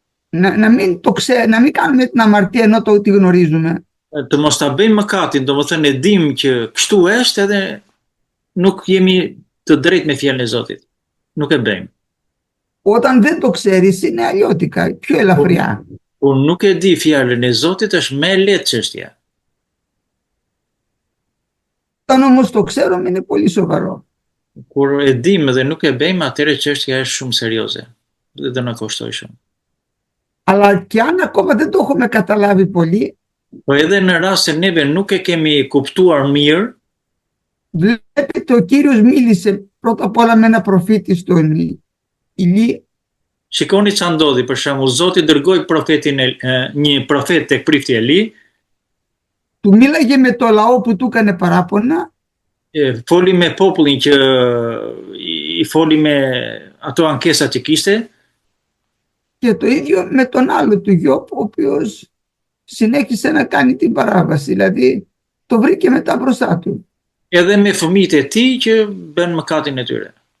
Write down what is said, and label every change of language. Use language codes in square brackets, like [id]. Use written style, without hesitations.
[el] να μην κάνουμε την αμαρτία ενώ τη γνωρίζουμε. [sq] Të mos ta bëjmë mëkatin, domethënë e dim që kështu është edhe nuk jemi të drejtë me fjalën e Zotit. Nuk e bëjmë. [el] Όταν δεν το ξέρεις είναι αλλιώτικα, πιο ελαφριά. [sq] Kur nuk e di fjalën e Zotit është më e lehtë çështja. [el] Όταν όμως το ξέρουμε είναι πολύ σοβαρό. [sq] Kur e dim dhe nuk e bëjmë, atëherë çështja është shumë serioze dhe do na kushtojë shumë. [el] Αλλά και αν ακόμα δεν το έχουμε καταλάβει πολύ, [sq] Po edhe në rast se neve nuk e kemi kuptuar mirë, [el] βλέπετε ο Κύριος μίλησε πρώτα απ' όλα με ένα προφήτη στον Ηλί. [sq] shikoni ç'a ndodhi, për shembull, Zoti dërgoi një profet tek prifti Eli, [el] Του μίλαγε με το λαό που του έκανε παράπονα. [sq] Foli me popullin që i foli me ato ankesat që kishte. [el] Και το ίδιο με τον άλλο του γιο, ο οποίος συνέχισε να κάνει την παράβαση. Δηλαδή το βρήκε μετά μπροστά του. [sq] Edhe me fëmijët e tij që bën mëkatin e tyre.